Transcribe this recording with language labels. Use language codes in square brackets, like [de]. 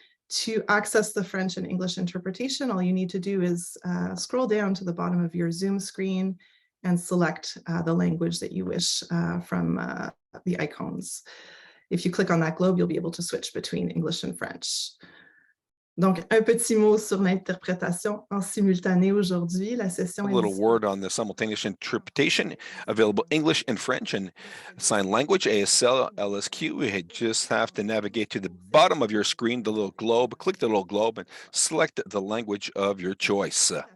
[en] To access the French and English interpretation, all you need to do is scroll down to the bottom of your Zoom screen and select the language that you wish from the icons. If you click on that globe, you'll be able to switch between English and French. [fr] Donc, un petit mot sur l'interprétation en simultané aujourd'hui. La session [en] A little word on the simultaneous interpretation, available English and French and sign language, ASL, LSQ. You just have to navigate to the bottom of your screen, the little globe, click the little globe and select the language of your choice.